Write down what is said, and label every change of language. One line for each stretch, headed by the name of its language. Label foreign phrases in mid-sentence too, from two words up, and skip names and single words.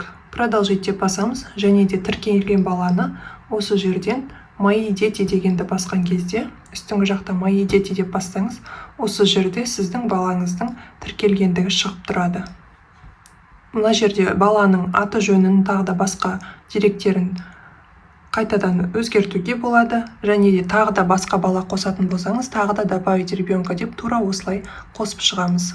Kazakh: Продолжить деп басамыз, және де тіркелген баланы осы жерден
Russian: мои дети
Kazakh: дегенді басқан кезде, үстіңгі жақта
Russian: мои дети
Kazakh: деп бастаңыз, осы жерде сіздің балаңыздың тіркелгендігі шығып тұрады. Мына жерде баланың аты жөнін, тағы да басқа деректерін қайтадан өзгертуге болады, және де тағы да басқа бала қосатын болсаңыз, тағы да
Russian: добавить ребенка
Kazakh: деп тура осылай қосып шығамыз.